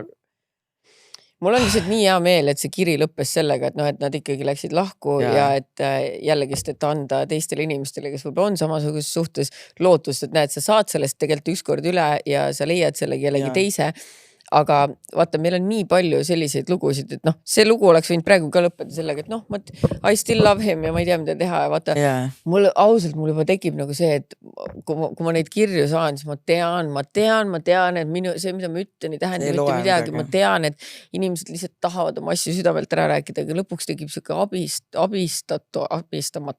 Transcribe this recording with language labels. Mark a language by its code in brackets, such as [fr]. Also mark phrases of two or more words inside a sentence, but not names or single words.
[et] Mul on lihtsalt nii hea meel, et see kiri lõppes sellega, et et nad ikkagi läksid lahku ja et jällegist, et anda teistele inimestele, kes võib-olla on samasuguses suhtes lootust, et näed, sa saad sellest tegelikult ükskord üle ja sa leiad selle kellegi teise. Aga vaata, meil on nii palju selliseid lugusid, et see lugu oleks võinud praegu ka lõppeda sellega, et [en] I still love him [et] ja ma ei tea, mida teha. Ja vaata, mul juba tekib nagu see, et kui ma neid kirju saan, siis ma tean, et see, mida ma ütlen, ei tähenda mitte midagi. Ma tean, et inimesed lihtsalt tahavad oma asju südamelt ära rääkida, aga lõpuks tekib siuke abistamatuse.